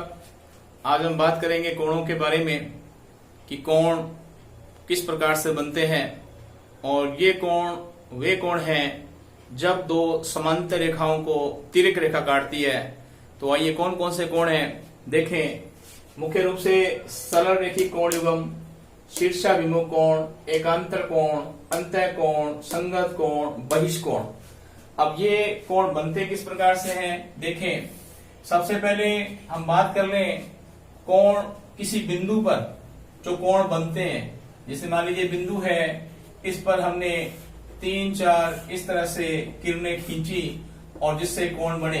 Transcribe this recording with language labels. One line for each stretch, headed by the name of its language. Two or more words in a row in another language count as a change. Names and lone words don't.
Hindi: आज हम बात करेंगे कोणों के बारे में कि कोण किस प्रकार से बनते हैं और ये कोण वे कोण हैं जब दो समांतर रेखाओं को तिर्यक रेखा काटती है। तो आइए कौन कौन से कोण हैं देखें। मुख्य रूप से सरल रेखी कोण युग्म, शीर्षाभिमुख कोण, एकांतर कोण, अंतः कोण, संगत कोण, बहिष्कोण। अब ये कोण बनते किस प्रकार से हैं देखें। सबसे पहले हम बात कर लें कोण किसी बिंदु पर जो कोण बनते हैं। जैसे मान लीजिए बिंदु है, इस पर हमने 3-4 इस तरह से किरणें खींची और जिससे कोण बने।